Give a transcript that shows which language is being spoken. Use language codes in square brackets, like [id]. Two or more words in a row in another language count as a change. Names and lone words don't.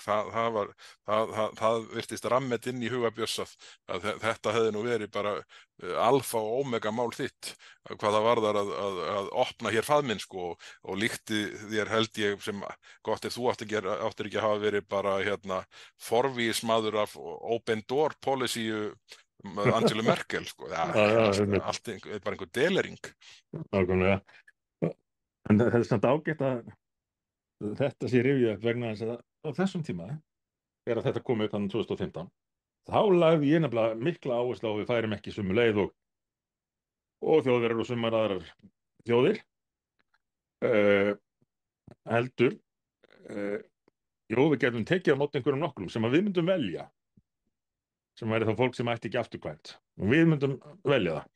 [is] Það virtist rammet inn í huga Björns að þetta hefði nú verið bara alfa og omega mál þitt, hvað það varðar að opna hér faðminn og líkti þér held ég sem gott ef þú áttir ekki að hafa verið bara forvígismaður af [en] open door policy [is] Angelu Merkel, allt bara einhver delering. Nákvæmlega. En það er samt ágætt að þetta sé rifjað upp vegna þess að á þessum tíma, þegar þetta kom upp þannig 2015, þá lagði ég nefnilega mikla áherslu á að við færum ekki sömu leið og þjóðverjar og sumar aðrar þjóðir heldur við getum tekið á móti einhverjum nokkrum sem að við myndum velja, sem væri þá fólk sem ætti ekki afturkvæmt og við myndum velja það.